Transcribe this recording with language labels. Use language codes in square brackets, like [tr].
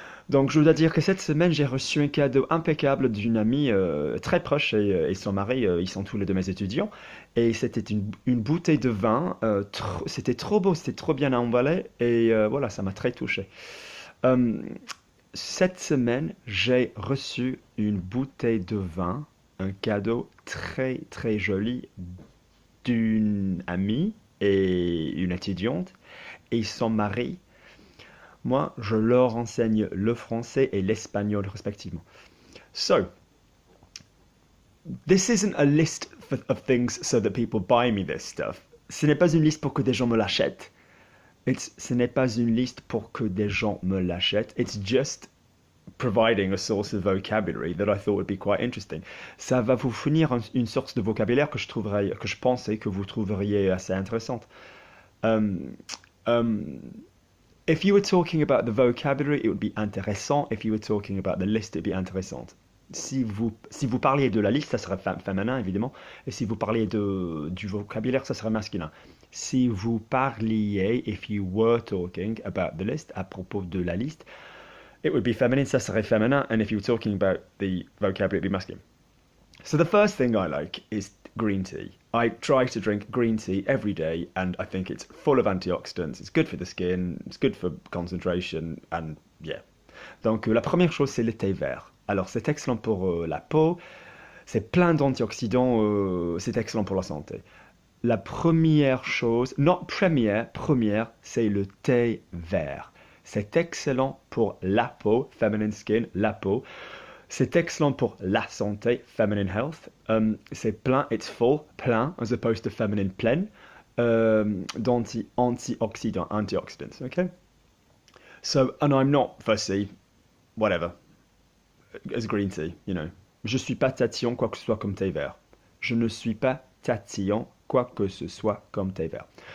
[fr] Donc je dois dire que cette semaine, j'ai reçu un cadeau impeccable d'une amie très proche et son mari, ils sont tous les deux mes étudiants. Et c'était une bouteille de vin, c'était trop beau, c'était trop bien emballé et voilà, ça m'a très touché. Euh, Cette semaine, j'ai reçu une bouteille de vin, un cadeau très très joli d'une amie et une étudiante et son mari. Moi, je leur enseigne le français et l'espagnol respectivement. [en] So, this isn't a list of things so that people buy me this stuff. [fr] Ce n'est pas une liste pour que des gens me l'achètent. Ce n'est pas une liste pour que des gens me l'achètent. [en] It's just providing a source of vocabulary that I thought would be quite interesting. [fr] Ça va vous fournir une source de vocabulaire que je pensais que vous trouveriez assez intéressante. [en] Um, um, If you were talking about the vocabulary, it would be intéressant. If you were talking about the list, it would be intéressante. [fr] Si vous parliez de la liste, ça serait féminin, évidemment. Et si vous parliez du vocabulaire, ça serait masculin. Si vous parliez, [en] if you were talking about the list, [fr] à propos de la liste, [en] it would be feminine, [fr] ça serait féminin. [en] And if you were talking about the vocabulary, it would be masculine. So the first thing I like is green tea. I try to drink green tea every day, and I think it's full of antioxidants. It's good for the skin, it's good for concentration, and yeah. [fr] Donc la première chose, c'est le thé vert. Alors c'est excellent pour la peau, c'est plein d'antioxydants, c'est excellent pour la santé. La première chose, non première, c'est le thé vert. C'est excellent pour la peau, [en] feminine skin, [fr] la peau. C'est excellent pour la santé, [en] feminine health. [fr] C'est plein, [en] it's full, plein, as opposed to feminine plein, antioxidants, okay? So, and I'm not fussy, whatever, as green tea, you know. [fr] Je suis pas tatillon, quoi que ce soit comme thé vert. Je ne suis pas natation, quoi que ce soit comme thé vert.